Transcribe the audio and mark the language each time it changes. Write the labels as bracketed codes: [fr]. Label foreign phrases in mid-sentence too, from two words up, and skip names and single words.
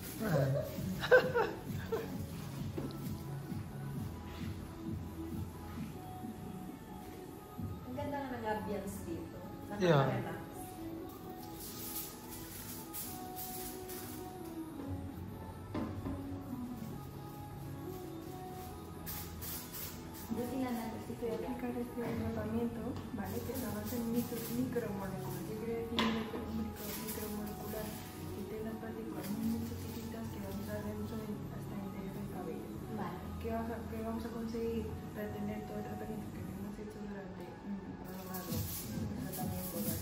[tl] Ang ganda nga ng ambience dito. [en] Yeah. [tl] Nakaka-relax. Buti na natin si Kuya. [es] Aplicar este tratamiento, ¿vale? Que se basa en micromoléculas. ¿Qué quiere decir micromolecular? Que tiene las partículas muy chiquititas que van a dar dentro hasta el interior del cabello. Vale. ¿Qué vamos a conseguir? Retener todo el tratamiento que hemos hecho durante un prolongado tratamiento, ¿vale?